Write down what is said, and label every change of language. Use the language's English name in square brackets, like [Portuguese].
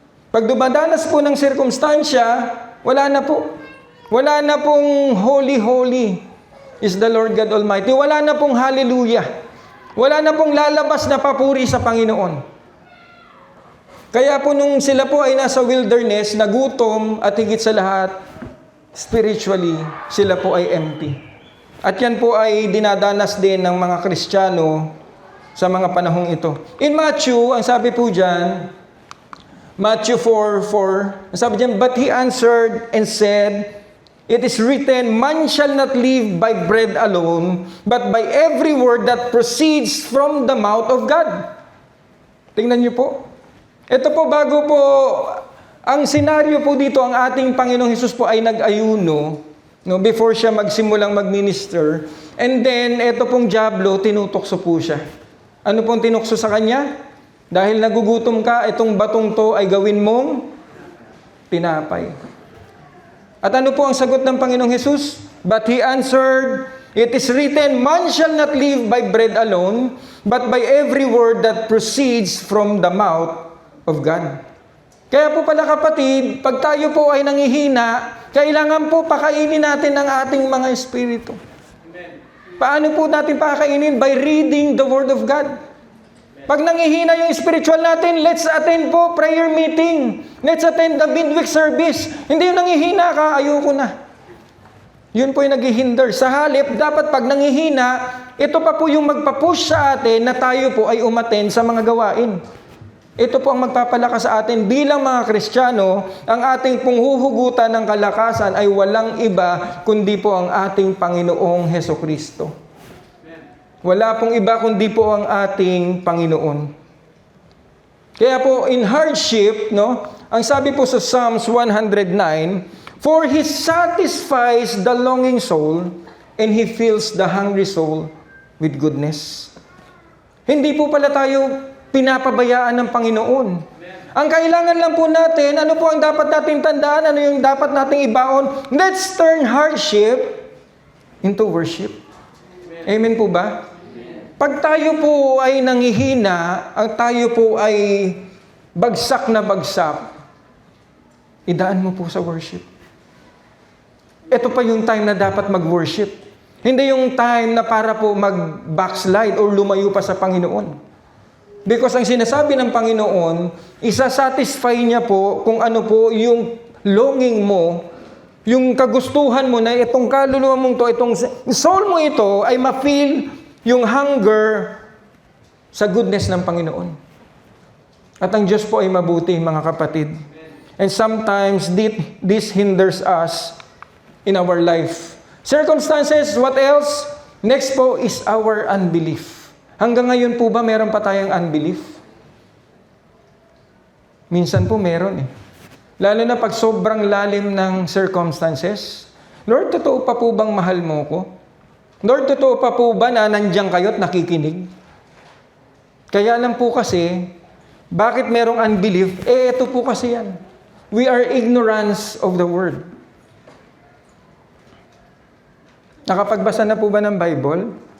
[Filipino] Pag dumadanas po ng sirkumstansya, wala na po. Wala na pong [English] holy is the Lord God Almighty. [Filipino] Wala na pong hallelujah. Wala na pong lalabas na papuri sa Panginoon. Kaya po nung sila po ay nasa wilderness, nagutom at higit sa lahat, spiritually, sila po ay empty. At yan po ay dinadanas din ng mga Kristiyano sa mga panahong ito. [English] In Matthew, [Filipino] ang sabi po dyan, [English] Matthew 4:4, [Filipino] ang sabi dyan, [English] but he answered and said, it is written, man shall not live by bread alone, but by every word that proceeds from the mouth of God. [Filipino] Tingnan niyo po. Ito po, bago po Ang senaryo po dito, ang ating Panginoong Hesus po ay nag-ayuno, no, before siya magsimulang mag-minister. And then, eto pong dyablo, tinutokso po siya. Ano pong tinukso sa kanya? Dahil nagugutom ka, itong batong to ay gawin mong tinapay. At ano po ang sagot ng Panginoong Hesus? [English] But He answered, "It is written, man shall not live by bread alone, but by every word that proceeds from the mouth of God." [Filipino] Kaya po pala kapatid, pag tayo po ay nangihina, kailangan po pakainin natin ang ating mga espiritu. Paano po natin pakainin? [English] By reading the Word of God. [Filipino] Pag nangihina yung spiritual natin, [English] let's attend po prayer meeting. Let's attend the midweek service. [Filipino] Hindi yung nangihina ka, ayoko na. Yun po yung naghihinder. Sa halip, dapat pag nangihina, ito pa po yung magpapush sa atin na tayo po ay umattend sa mga gawain. Ito po ang magpapalakas sa atin bilang mga Kristiyano, ang ating pong huhugutan ng kalakasan ay walang iba kundi po ang ating Panginoong Hesukristo. Wala pong iba kundi po ang ating Panginoon. [English] Kaya po in hardship, no, [Filipino] ang sabi po sa [English] Psalms 109, "For He satisfies the longing soul, and He fills the hungry soul with goodness." [Filipino] Hindi po pala tayo pinapabayaan ng Panginoon. Ang kailangan lang po natin, ano po ang dapat natin tandaan, ano yung dapat nating ibaon? [English] Let's turn hardship into worship. [Filipino] Amen po ba? Pag tayo po ay nangihina, ang tayo po ay bagsak na bagsak, idaan mo po sa worship. Ito pa yung time na dapat mag-worship. Hindi yung time na para po mag-backslide or lumayo pa sa Panginoon. Because ang sinasabi ng Panginoon, isa-satisfy niya po kung ano po yung longing mo, yung kagustuhan mo na itong kaluluwa mong to, itong soul mo ito ay ma-feel yung hunger sa goodness ng Panginoon. At ang Diyos po ay mabuti, mga kapatid. [English] And sometimes this hinders us in our life. Circumstances, what else? Next po is our unbelief. [Filipino] Hanggang ngayon po ba meron pa tayong unbelief? Minsan po meron eh. Lalo na pag sobrang lalim ng circumstances. Lord, totoo pa po bang mahal mo ko? Lord, totoo pa po ba na nandiyan kayo at nakikinig? Kaya lang po kasi, bakit merong unbelief? Ito po kasi yan. [English] We are ignorance of the word. [Filipino] Nakapagbasa na po ba ng Bible?